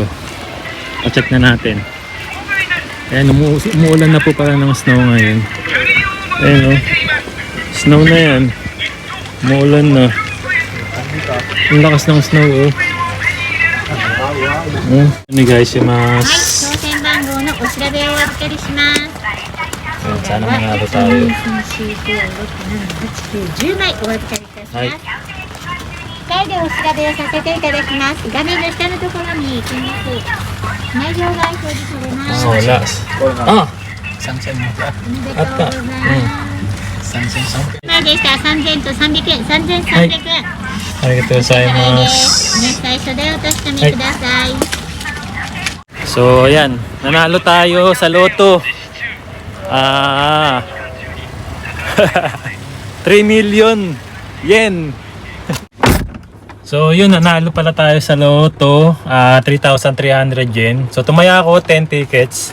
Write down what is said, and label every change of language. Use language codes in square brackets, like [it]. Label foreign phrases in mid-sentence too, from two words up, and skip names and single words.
[tl] Pa-check na natin. Ayan, umuulan na po pala ng snow ngayon. Ayan o. Snow na yan. Muulan na. Ang lakas ng snow oh. Ano guys, yung mga... [ja] 当選番号のお調べをお預かりします。 [tl] Ayan, sana manalo tayo. [ja] 10 枚お預かりいたします。はい再度お調べをさせていただきます。画面の下のところに金額、内容が表示されま Ah, す。 [tl] wala. Ah! [ja] おめでとうございあったます。前でしたら3000と300円、3300円。ありがとうございます。ね、最初でお確かめください。 [tl] So, ayan. Nanalo tayo sa loto. [en] 3 million yen. [tl] So, yun. Nanalo pala tayo sa loto. 3,300 yen. So, tumaya ako 10 tickets.